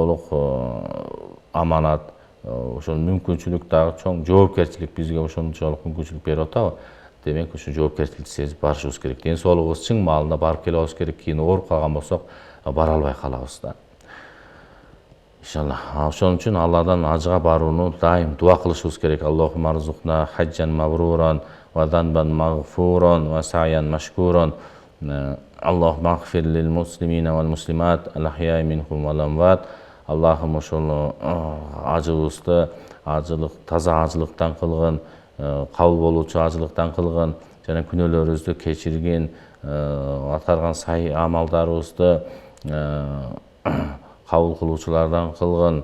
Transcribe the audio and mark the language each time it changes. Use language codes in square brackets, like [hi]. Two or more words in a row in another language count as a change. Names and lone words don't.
[ky] Ден соолук аманат, ошол мүмкүнчүлүк дагы чоң, жоопкерчилик бизге ошончолук мүмкүнчүлүк берип атабы. Демек ушу жоопкерчиликти сезип барышыбыз керек. Ден соолугубуз чың маалында барып келе алабыз керек. Кийин ооруп калган болсок бара албай калабыз да. Иншаллах. Ошон үчүн Алладан ажыга барууну дайым дуа кылышыбыз керек. [ar] اللهم ارزقنا حجا مبرورا وذنبا مغفورا وسعيا مشكورا. اللهم اغفر للمسلمين والمسلمات الأحياء منهم والأموات. [ky] Аллахым ошол ажыбызды таза ажылыктан кылгын, кабыл болуучу ажылыктан кылгын, жана күнөөлөрүбүздү кечиргин, аткарган сай амалдарыбызды кабыл кылуучулардан кылгын.